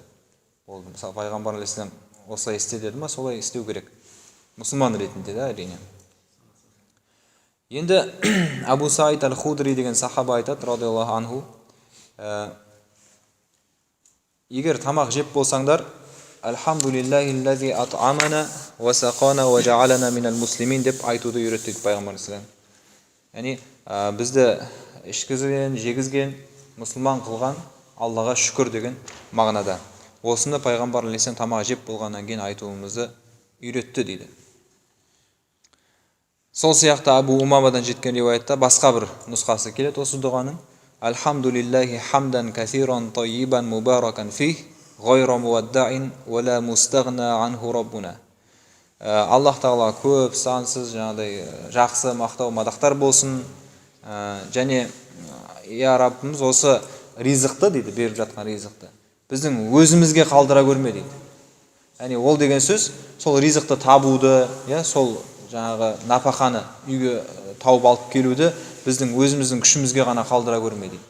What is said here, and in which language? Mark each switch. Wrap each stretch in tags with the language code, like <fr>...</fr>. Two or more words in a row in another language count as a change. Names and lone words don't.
<kk>Ол мысалы пайғамбар алейхиссалам осылай істе деді ма, солай істеу керек. Мұсылман ретінде да әрине. Енді Абу Саид аль-Худри деген сахаба айтады,</kk> <ar>رضي الله عنه,</ar> <kk>егер тамақ жеп болсаңдар,</kk> <ar>الحمد لله الذي أطعمنا وسقانا وجعلنا من المسلمين</ar> <kk>деп айтуды үйретті дейді пайғамбар алейхиссалам. Яғни бізді ішкізген, жегізген, мұсылман қылған Аллаға шүкір деген мағынада. Осыны пайғамбар алейхиссалам тамақ жеп болғаннан кейін айтуымызды үйретті дейді. Сол сияқты Абу Умамадан жеткен риуаятта басқа бір нұсқасы келеді осы дұғаның.</kk> <ar>الحمد لله حمدا كثيرا طيبا مباركا فيه، غير مودع ولا مستغنى عنه ربنا.</ar> <kk>Аллах тағала көп, сансыз, жаңағыдай жақсы мақтау мадақтар болсын. Және я Раббымыз осы ризықты дейді, беріп жатқан ризықты біздің өзімізге қалдыра көрме дейді. Яғни ол деген сөз, сол ризықты табуды, сол жаңағы напақаны үйге тауып алып келуді біздің өзіміздің күшімізге ғана қалдыра көрме дейді.</kk>